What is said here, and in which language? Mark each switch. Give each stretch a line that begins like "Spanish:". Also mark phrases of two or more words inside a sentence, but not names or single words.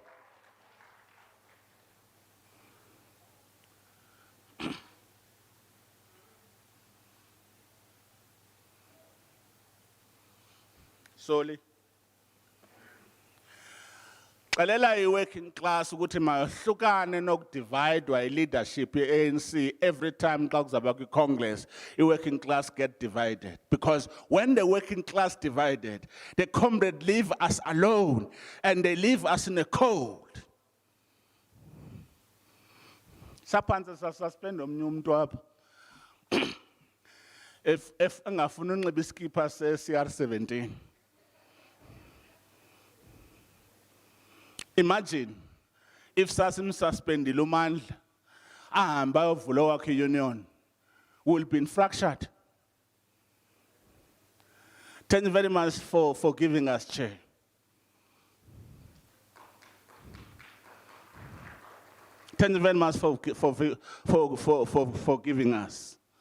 English: Solely.
Xhosa: Xelela i-working class ukuthi mahlukane nokudividwa i-leadership ye-ANC
English: every time
Xhosa: xa kuzaba kwi-Congress,
English: i-working class get divided. Because when the working class divided, the comrades leave us alone and they leave us in the cold.
Xhosa: Saphansi sasuspend omnye umuntu apha. If engafuna unxiba iskipa se-CR17.
English: Imagine if
Xhosa: sasimsuspendile uMandla ahamba ayovula wakhe union,
English: will be fractured. Thank you very much for giving us, Chair. Thank you very much for giving us.